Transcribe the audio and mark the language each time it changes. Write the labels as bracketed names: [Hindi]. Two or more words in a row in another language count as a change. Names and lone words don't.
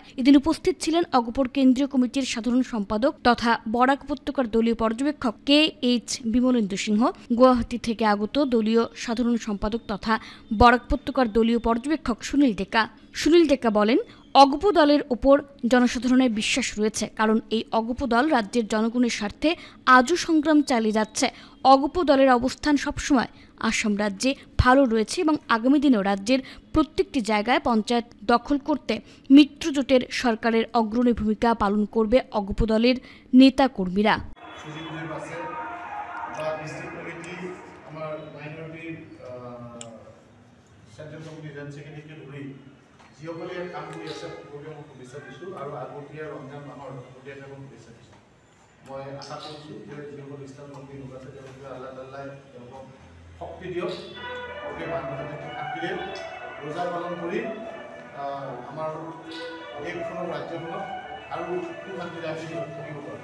[Bangla] এদিন উপস্থিত ছিলেন অগপর কেন্দ্রীয় কমিটির সাধারণ সম্পাদক তথা বরাক উপত্যকার দলীয় পর্যবেক্ষক KH বিমলেন্দু সিংহ, গুয়াহাটি থেকে আগত দলীয় সাধারণ সম্পাদক তথা বরাক উপত্যকার দলীয় পর্যবেক্ষক সুনীল টেকা বলেন, অগপ দলের ওপর জনসাধারণের বিশ্বাস রয়েছে, কারণ এই অগপ দল রাজ্যের জনগণের স্বার্থে আজও সংগ্রাম চালিয়ে যাচ্ছে। অগপ দলের অবস্থান সবসময় আসাম রাজ্যে ভালো রয়েছে এবং আগামী দিনেও রাজ্যের প্রত্যেকটি জায়গায় পঞ্চায়েত দখল করতে মিত্রজোটের সরকারের অগ্রণী ভূমিকা পালন করবে অগপ দলের নেতা কর্মীরা। [Assamese] যিসকলে কাম কৰি আছে সকলোকে মই শুভেচ্ছা দিছোঁ আৰু আগতীয়া ৰমজান মাহৰ আগতীয়াকৈ মই শুভেচ্ছা দিছোঁ। মই আশা কৰিছোঁ যে যিসকল ইছলাম ভক্তি লোক আছে তেওঁলোকে আল্লাহ তাআলাই তেওঁলোকক শক্তি দিয়ক, গোটেই মানুহখিনি থাকিলে ৰোজা পালন কৰি আমাৰ দেশখনৰ ৰাজ্যখনক আৰু সুশান্তিৰে আমি থাকিব পাৰোঁ।